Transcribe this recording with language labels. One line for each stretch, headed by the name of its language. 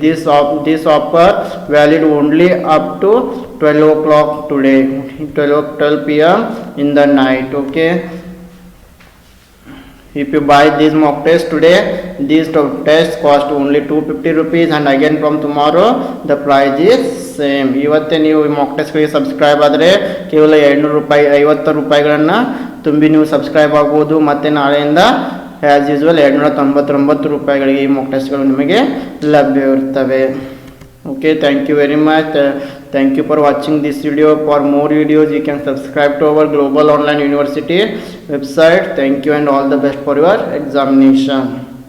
English: This offer valid only up to 12 o'clock today, 12 p.m. in the night. Okay, if you buy these mock tests today, these tests cost only 250 rupees, and again from tomorrow the price is same.
Kannada: ಇವತ್ತೇ ನೀವು Mach ಟೆಸ್ಟ್ಗೆ subscribe ಆದರೆ ಕೇವಲ 200 ರೂಪಾಯಿ 50 ರೂಪಾಯಿಗಳನ್ನು ತುಂಬಿ ನೀವು subscribe ಆಗ್ಬೋದು. ಮತ್ತು ನಾಳೆಯಿಂದ
English: as usual
Kannada: 299 ರೂಪಾಯಿಗಳಿಗೆ ಈ ಮಾಕ್ ಟೆಸ್ಟ್ಗಳು ನಿಮಗೆ ಲಭ್ಯವಿರ್ತವೆ.
English: Okay, thank you very much. Thank you for watching this video. For more videos you can subscribe to our Global Online University website. Thank you and all the best for your examination.